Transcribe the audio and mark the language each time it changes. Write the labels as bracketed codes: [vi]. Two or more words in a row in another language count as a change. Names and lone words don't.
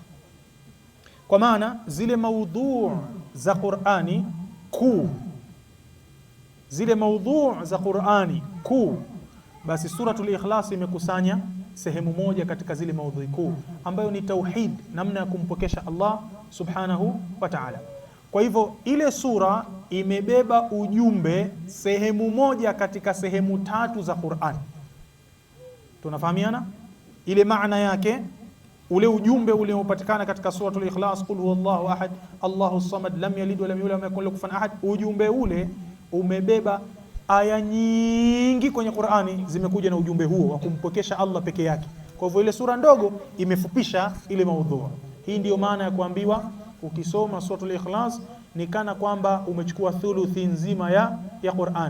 [sw] Kwa maana zile maudhu za Qur'ani kuu, zile maudhu za Qur'ani kuu, basi suratul Ikhlas imekusanya sehemu moja katika zile maudhui kuu, ambayo ni tauhid, namna ya kumpokesha Allah [ar] سبحانه وتعالى. [sw] Kwa hivyo ile sura imebeba ujumbe sehemu moja katika sehemu tatu za Qur'ani. Tunafahamiana? Ile maana yake, ule ujumbe uliopatikana katika suratul Ikhlas, [ar] قل هو الله أحد، الله الصمد، لم يلد ولم يولد ولم يكن له كفوا أحد, [sw] ujumbe ule umebeba aya nyingi kwenye Qur'ani zimekuja na ujumbe huo wa kumpokesha Allah peke yake. Kwa hivyo ile sura ndogo imefupisha ile maudhu. Hii ndiyo maana ya kuambiwa ukisoma suratul Ikhlas ni kana kwamba umechukua thuluthi nzima ya Qur'an.